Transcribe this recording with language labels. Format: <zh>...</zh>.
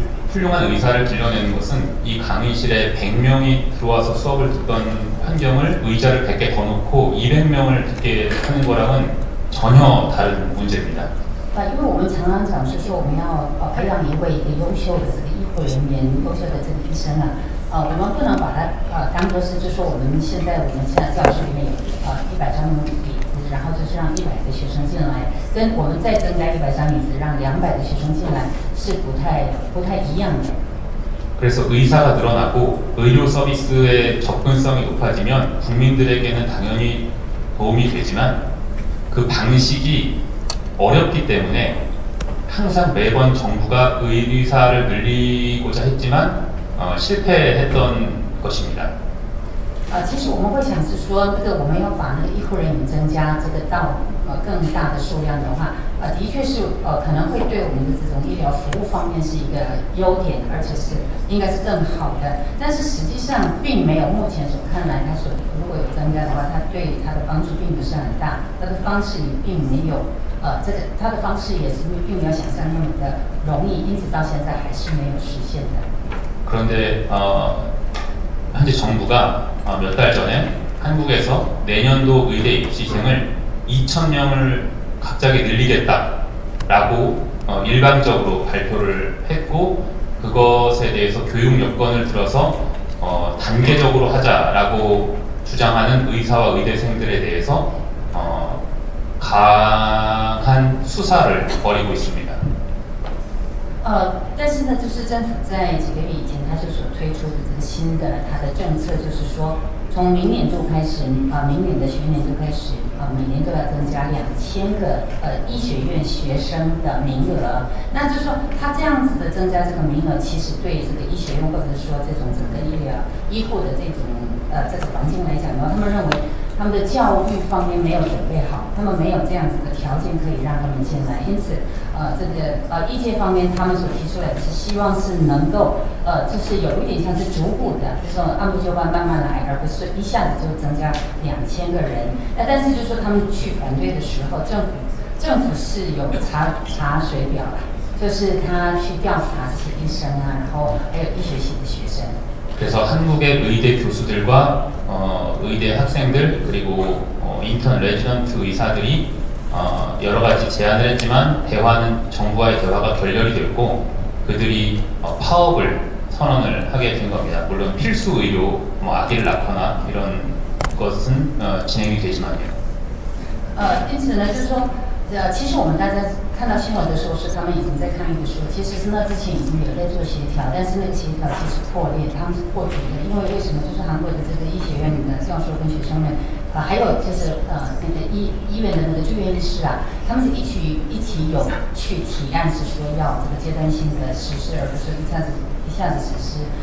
<ko>훌륭한 의사를 길러내는 것은 이 강의실에 100명이 들어와서 수업을 듣던 환경을 의자를 100개 더 놓고 200명을 듣게 하는 거랑은 전혀 다른 문제입니다.</ko> <zh>因为我们常常讲是说我们要培养一位优秀的这个医护人员、优秀的这个医生啊，我们不能把它当作是就说我们现在教室里面有100张椅子，然后就是让100个学生进来，跟我们再增加100张椅子让200个学生进来是不太一样的。</zh> <ko>그래서 의사가 늘어나고 의료 서비스의 접근성이 높아지면 국민들에게는 당연히 도움이 되지만 그 방식이 어렵기 때문에 항상 매번 정부가 의사를 늘리고자 했지만 실패했던 것입니다.</ko> <zh>其实我们会想是说，我们要把那个医护人员增加这个到更大的数量的话，的确是可能会对我们的这种医疗服务方面是一个优点，而且是应该是更好的。但是实际上并没有目前所看来，它如果有增加的话，它对它的帮助并不是很大，它的方式也并没有它的方式也是并没有想象那么的容易，因此到现在还是没有实现的。</zh> <ko>그런데 현재 정부가 몇 달 전에 한국에서 내년도 의대 입시생을 2,000명을 갑자기 늘리겠다라고 일방적으로 발표를 했고 그것에 대해서 교육 여건을 들어서 단계적으로 하자라고 주장하는 의사와 의대생들에 대해서 강한 수사를 벌이고 있습니다.</ko> <zh>但是呢，就是政府在几个月以前，它就所推出的这个新的它的政策，就是说从明年度开始，明年的学年度开始，每年都要增加2000个医学院学生的名额。那就是说，它这样子的增加这个名额，其实对这个医学院或者说这种整个医护的这种这个环境来讲的话，他们认为他们的教育方面没有准备好，他们没有这样子的条件可以让他们进来，因此。这个医界方面，他们所提出来的是希望是能够就是有一点像是逐步的，就是按部就班慢慢来，而不是一下子就增加2000个人。但是就是说他们去反对的时候，政府是有查水表的，就是他去调查这些医生啊，然后还有医学系的学生。</zh> <ko>그래서 한국의 의대 교수들과 의대 학생들 그리고 인턴 레지던트 의사들이 여러 가지 제안을 했지만 대화는 정부와의 대화가 결렬이 됐고 그들이 파업을 선언을 하게 된 겁니다. 물론 필수 의료, 아기를 낳거나 이런 것은 진행이 되지만요.</ko> <zh>因此呢，就是说，其实我们大家看到新闻的时候是他们已经在抗议的时候，其实是那之前已经有在做协调，但是那个协调其实破裂，他们是破局的，因为为什么？就是韩国的这个医学院的教授跟学生们。还有就是那个医院的那个住院医师啊，他们是一起有去提案，是说要这个阶段性的实施，而不是一下子实施。</zh>